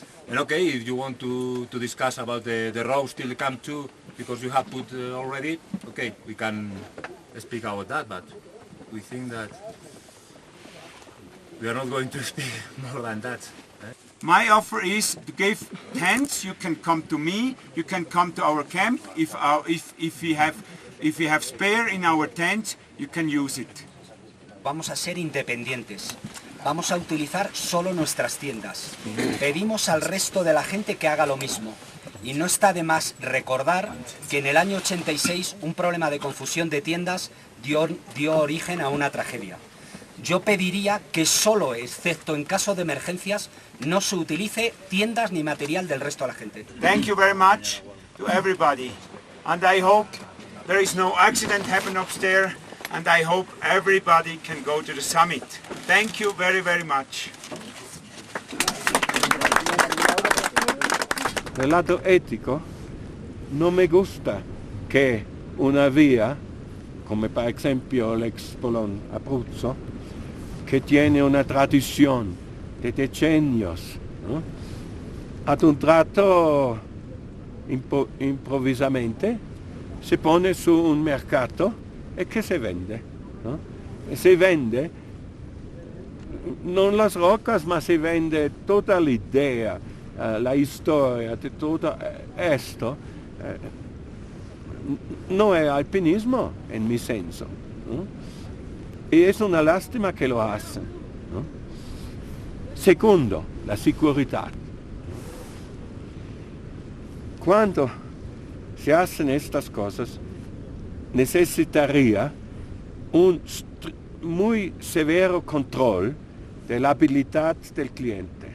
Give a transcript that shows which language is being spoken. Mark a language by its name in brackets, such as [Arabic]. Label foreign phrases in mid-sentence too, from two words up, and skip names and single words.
[English] And okay, if you want to discuss about the ropes till Camp 2, because you have put already, okay, we can speak about that, but we think that we are not going to speak more than that. My offer is to give tents. You can come to me. You can come to our camp. If we have spare in our tent, you can use it. [Spanish] Vamos a ser independientes. Vamos a utilizar solo nuestras tiendas. Pedimos al resto de la gente que haga lo mismo. Y no está de más recordar que en el año 86 un problema de confusión de tiendas dio origen a una tragedia. Yo pediría que solo, excepto en caso de emergencias, no se utilice tiendas ni material del resto de la gente. [English] Thank you very much to everybody. And I hope there is no accident happen upstairs. And I hope everybody can go to the summit. Thank you very much. [Italian] Del lato etico, non mi gusta che una via, come per esempio l'Expolon Abruzzo, che tiene una tradizione [Spanish] de decenios, [Italian] ¿no? ad un tratto improvvisamente si pone su un mercato e che si vende, no? E si vende non [Spanish] las rocas, [Italian] ma si vende tutta l'idea, la storia di tutto esto. [Spanish] No es alpinismo en mi senso, ¿no? Y es una lástima que lo hacen, ¿no? Segundo, la seguridad. Cuando se hacen estas cosas, necesitaría un muy severo control de la habilidad del cliente.